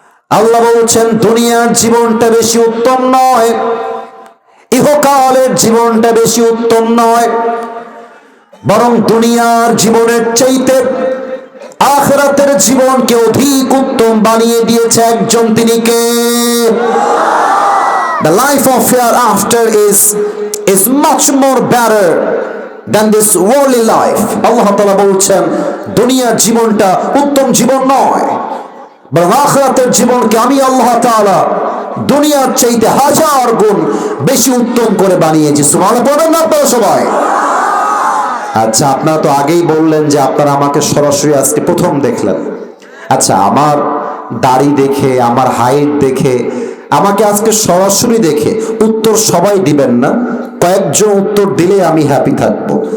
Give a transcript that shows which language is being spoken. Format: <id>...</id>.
<bn>আল্লাহ বলছেন, দুনিয়ার জীবনটা বেশি উত্তম নয়, ইহকালের জীবনটা বেশি উত্তম নয়, বরং দুনিয়ার জীবনের চাইতে আখিরাতের জীবনকে অধিক উত্তম বানিয়ে দিয়েছে একজন, তিনি কে?</bn> <en>The life of hereafter is much more better than this worldly life.</en> <bn>আল্লাহ তাআলা বলছেন, দুনিয়ার জীবনটা উত্তম জীবন নয়, বরং আখিরাতের জীবনকে আমি আল্লাহ তাআলা দুনিয়ার চাইতে 1000 গুণ বেশি উত্তম করে বানিয়েছি। সুবহানাল্লাহ বলেন না আপনারা সবাই? আচ্ছা, আপনারা তো আগেই বললেন যে আপনারা আমাকে সরাসরি আজকে প্রথম দেখলেন। আচ্ছা, আমার দাড়ি দেখে, আমার হাইট দেখে, আমাকে আজকে সরাসরি দেখে উত্তর সবাই দিবেন না, কয়েকজন উত্তর দিলে আমি হ্যাপি থাকবো।</bn>